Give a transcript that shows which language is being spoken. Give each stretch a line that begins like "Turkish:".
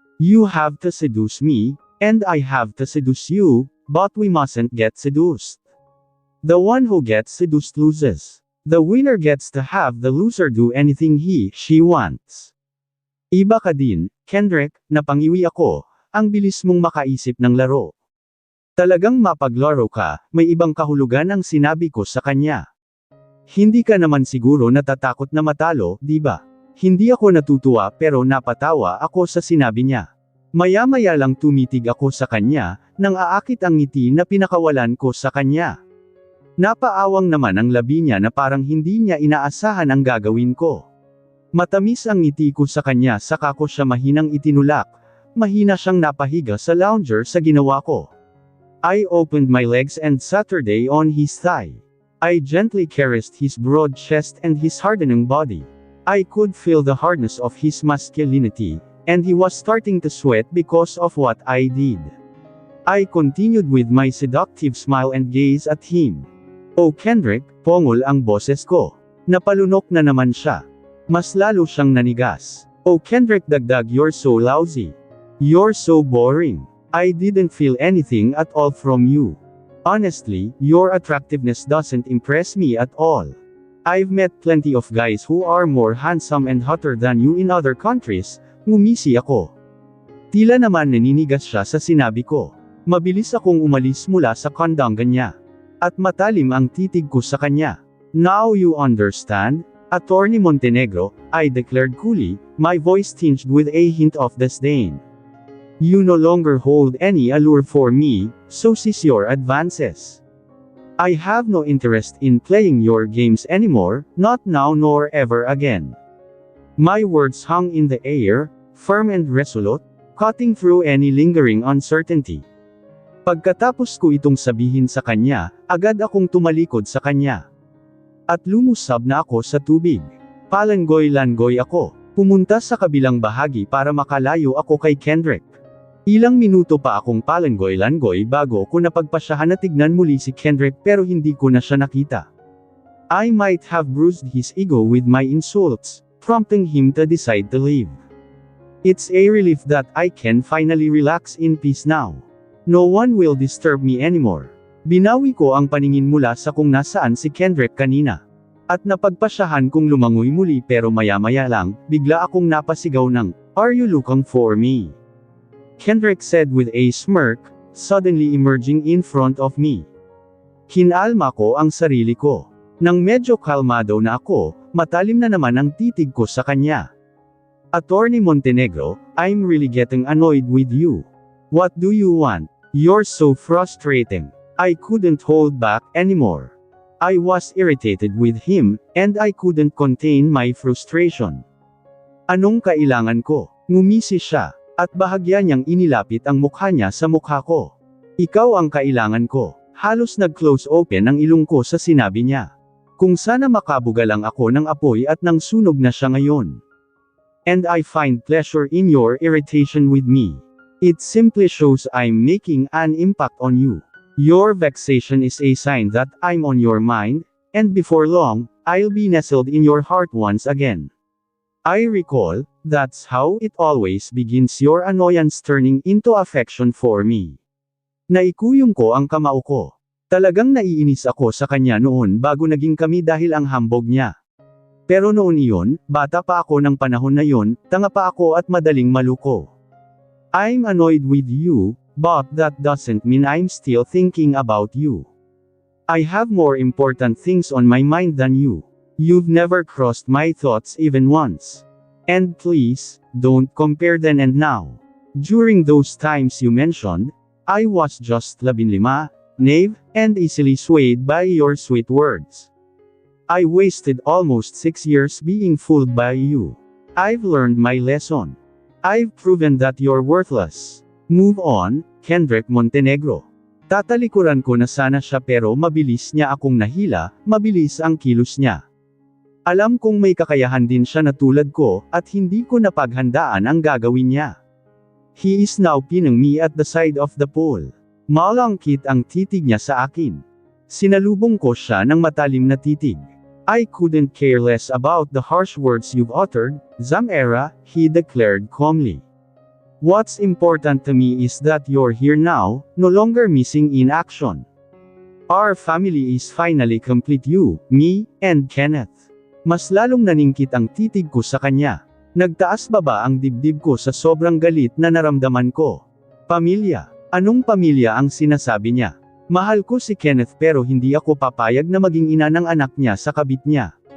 English: You have to seduce me, and I have to seduce you, but we mustn't get seduced. The one who gets seduced loses. The winner gets to have the loser do anything she wants.
Filipino: Iba ka din, Kendrick, napangiwi ako, ang bilis mong makaisip ng laro. Talagang mapaglaro ka, may ibang kahulugan ang sinabi ko sa kanya. Hindi ka naman siguro natatakot na matalo, di ba? Hindi ako natutuwa pero napatawa ako sa sinabi niya. Maya-maya lang tumitig ako sa kanya, nang aakit ang ngiti na pinakawalan ko sa kanya. Napaawang naman ang labi niya na parang hindi niya inaasahan ang gagawin ko. Matamis ang ngiti ko sa kanya saka ko siya mahinang itinulak, mahina siyang napahiga sa lounger sa ginawa ko.
English: I opened my legs and Saturday on his thigh. I gently caressed his broad chest and his hardening body. I could feel the hardness of his masculinity, and he was starting to sweat because of what I did. I continued with my seductive smile and gaze at him.
Filipino: Oh Kendrick, pongol ang boses ko. Napalunok na naman siya. Mas lalo siyang nanigas. Oh Kendrick dagdag,
English: you're so lousy. You're so boring. I didn't feel anything at all from you. Honestly, your attractiveness doesn't impress me at all. I've met plenty of guys who are more handsome and hotter than you in other countries,
Filipino: ngumisi ako. Tila naman naninigas siya sa sinabi ko. Mabilis akong umalis mula sa kandangan niya. At matalim ang titig ko sa kanya.
English: Now you understand? Attorney Montenegro, I declared coolly, my voice tinged with a hint of disdain. You no longer hold any allure for me, so cease your advances. I have no interest in playing your games anymore, not now nor ever again. My words hung in the air, firm and resolute, cutting through any lingering uncertainty.
Filipino: Pagkatapos ko itong sabihin sa kanya, agad akong tumalikod sa kanya. At lumusab na ako sa tubig. Palangoy-langoy ako. Pumunta sa kabilang bahagi para makalayo ako kay Kendrick. Ilang minuto pa akong palangoy-langoy bago ko napagpasyahan na tignan muli si Kendrick pero hindi ko na siya nakita.
English: I might have bruised his ego with my insults, prompting him to decide to leave. It's a relief that I can finally relax in peace now. No one will disturb me anymore.
Filipino: Binawi ko ang paningin mula sa kung nasaan si Kendrick kanina. At napagpasyahan kong lumangoy muli pero maya-maya lang, bigla akong napasigaw ng,
English: "Are you looking for me?" Kendrick said with a smirk, suddenly emerging in front of me.
Filipino: Kinalma ko ang sarili ko. Nang medyo kalmado na ako, matalim na naman ang titig ko sa kanya.
English: Attorney Montenegro, I'm really getting annoyed with you. What do you want? You're so frustrating. I couldn't hold back anymore. I was irritated with him, and I couldn't contain my frustration.
Filipino: Anong kailangan ko? Ngumisi siya, at bahagya niyang inilapit ang mukha niya sa mukha ko. Ikaw ang kailangan ko. Halos nag-close open ang ilong ko sa sinabi niya. Kung sana makabuga lang ako ng apoy at nang sunog na siya ngayon.
English: And I find pleasure in your irritation with me. It simply shows I'm making an impact on you. Your vexation is a sign that I'm on your mind, and before long, I'll be nestled in your heart once again. I recall, that's how it always begins, your annoyance turning into affection for me.
Filipino: Naikuyong ko ang kamao ko. Talagang naiinis ako sa kanya noon bago naging kami dahil ang hambog niya. Pero noon iyon, bata pa ako ng panahon na yon, tanga pa ako at madaling maluko.
English: I'm annoyed with you, but that doesn't mean I'm still thinking about you. I have more important things on my mind than you. You've never crossed my thoughts even once. And please, don't compare then and now. During those times you mentioned, I was just 15, naive, and easily swayed by your sweet words. I wasted almost 6 years being fooled by you. I've learned my lesson. I've proven that you're worthless. Move on, Kendrick Montenegro.
Filipino: Tatalikuran ko na sana siya pero mabilis niya akong nahila, mabilis ang kilos niya. Alam kong may kakayahan din siya na tulad ko, at hindi ko napaghandaan ang gagawin niya.
English: He is now pinning me at the side of the pole.
Filipino: Malangkit ang titig niya sa akin. Sinalubong ko siya ng matalim na titig.
English: I couldn't care less about the harsh words you've uttered, Zamera, he declared calmly. What's important to me is that you're here now, no longer missing in action. Our family is finally complete, you, me, and Kenneth.
Filipino: Mas lalong naningkit ang titig ko sa kanya. Nagtaas baba ang dibdib ko sa sobrang galit na naramdaman ko. Pamilya. Anong pamilya ang sinasabi niya? Mahal ko si Kenneth pero hindi ako papayag na maging ina ng anak niya sa kabit niya.